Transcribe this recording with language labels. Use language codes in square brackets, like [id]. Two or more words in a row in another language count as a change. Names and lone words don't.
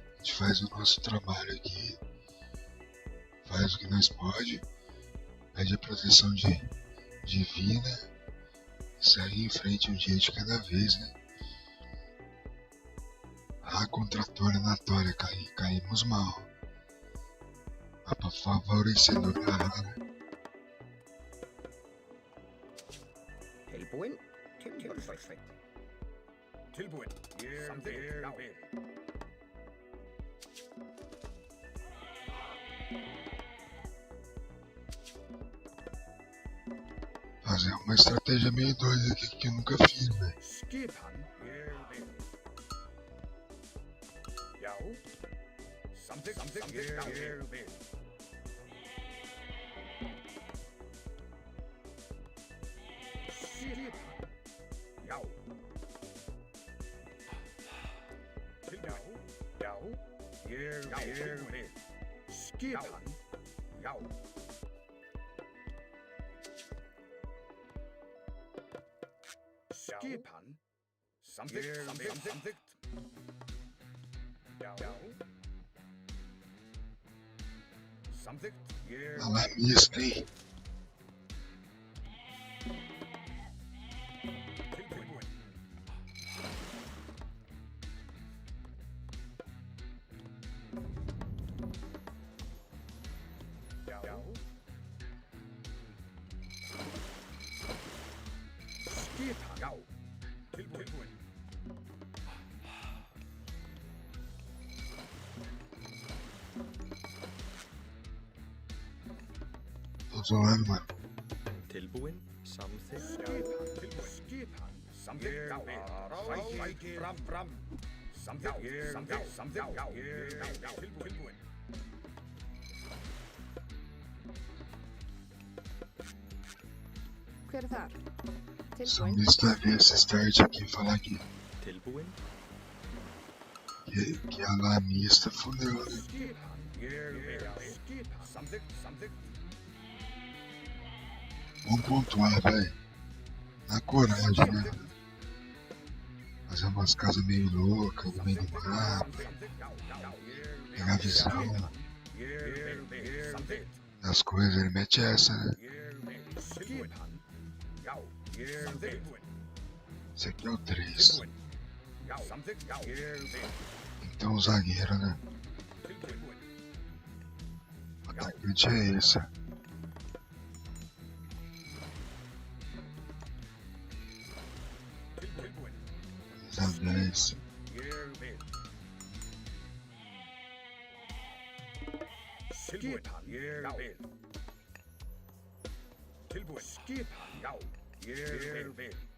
[pt] A gente faz o nosso trabalho aqui, faz o que nós pode, pede a proteção divina e sair em frente um dia de cada vez, né? Ah, contratora na tória, caímos mal. Ah, pra favorecedor da rara. [is] Tilbúin. Perfekt. Tilbúin. Samþykkt. Já. [pt] Fazer uma estratégia meio doida aqui que eu nunca fiz, velho. [is] Skipan. Ég vil. Já. Samþykkt. Ég vil. Skipan. Já. Já. Ég vil. Skipan. Já. Skipan. Samþykkt. Já. Samþykkt. Ég [pt] Olha lá, mista, hein? [is] tilbúin. Já. Skipan. Já. Tilbúin. [pt] Tô zoando, mano. [is] Tilbúin, samþykkt. Skipan. Samþykkt. Já. Rækir. Fram. Samþykkt. Já. Tilbúin. Hver er þar? [pt] Só [is] Tilbúin. [pt] mista ver essa start aqui e falar [is] Tilbúin, [pt] que a lá mista fudeu, né? [is] Skipan. Skipan. Samþykkt. [pt] Vamos pontuar, velho. Na coragem, né? Fazer umas casas meio loucas, no meio do mapa. Pegar a visão das coisas, ele mete essa, né? [is] Skipan. Já. Samþykkt. [pt] Esse aqui é o 3. [is] Já. Samþykkt. Já. [pt] Então o zagueiro, né? [is] Tilbúin. [pt] O atacante é esse. [is] Tilbúin. [pt] Camisa 10. [is] Ég vil. Skipan. Ég vil. Tilbúin. Skipan. Já. Ég vil.